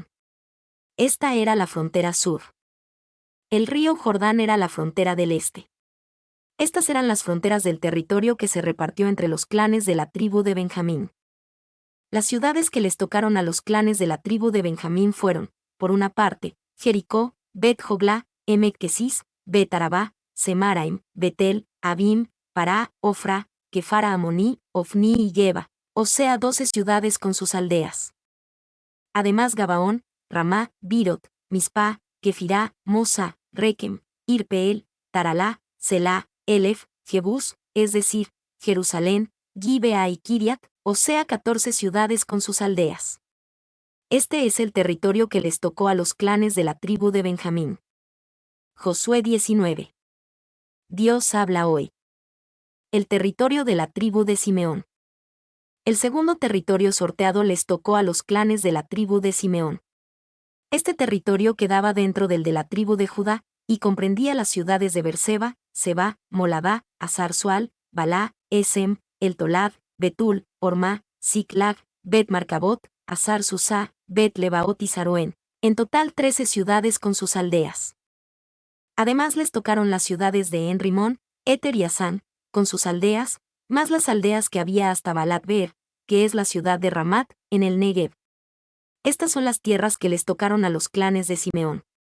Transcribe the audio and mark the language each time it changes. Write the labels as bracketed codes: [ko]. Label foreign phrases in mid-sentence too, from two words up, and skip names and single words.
[es] Esta era la frontera sur. El río Jordán era la frontera del este. Estas eran las fronteras del territorio que se repartió entre los clanes de la tribu de Benjamín. Las ciudades que les tocaron a los clanes de la tribu de Benjamín fueron, por una parte, Jericó, Bet-Jogla, Emek-Kesis, Bet-Arabá, Semaraim, Betel, Abim, Pará, Ofra, Kefara Amoní, Ofni y Geba, o sea 12 ciudades con sus aldeas. Además Gabaón, Ramá, Birot, Mispa, Kefirá, Mosa, Rekem, Irpeel, Taralá, Selá, Elef, Jebús, es decir, Jerusalén, Gibea y Kiriat, o sea 14 ciudades con sus aldeas. Este es el territorio que les tocó a los clanes de la tribu de Benjamín. Josué 19. Dios habla hoy. El territorio de la tribu de Simeón. El segundo territorio sorteado les tocó a los clanes de la tribu de Simeón. Este territorio quedaba dentro del de la tribu de Judá, y comprendía las ciudades de Berseba, Seba, Moladá, Azar-Sual, Balá, Esem, El Tolad, Betul, Ormá, Ziklag, Bet-Marcabot, Azar-Susá, Bet-Lebaot y Saroén, en total 13 ciudades con sus aldeas. Además les tocaron las ciudades de En-Rimón, Eter y Asán, con sus aldeas, más las aldeas que había hasta Balat-Beer, que es la ciudad de Ramat, en el Negev. Estas son las tierras que les tocaron a los clanes de Simeón.